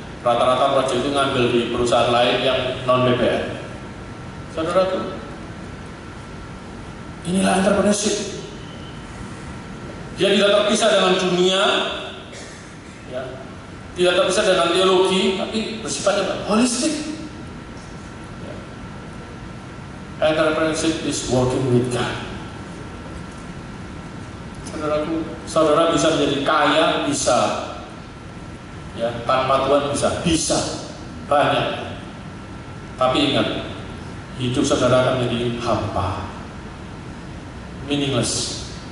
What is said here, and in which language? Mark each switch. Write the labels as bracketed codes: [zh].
[id] Rata-rata project itu ngambil di perusahaan lain yang non BPN. Saudaraku, inilah entrepreneurship. Dia tidak terpisah dengan dunia, ya, tidak terpisah dengan teologi, tapi bersifatnya holistik. Ya. [en] Entrepreneurship is working with God. [id] Saudaraku, saudara bisa menjadi kaya, bisa, ya, tanpa Tuhan bisa banyak. Tapi ingat, hidup saudara akan menjadi hampa, meaningless.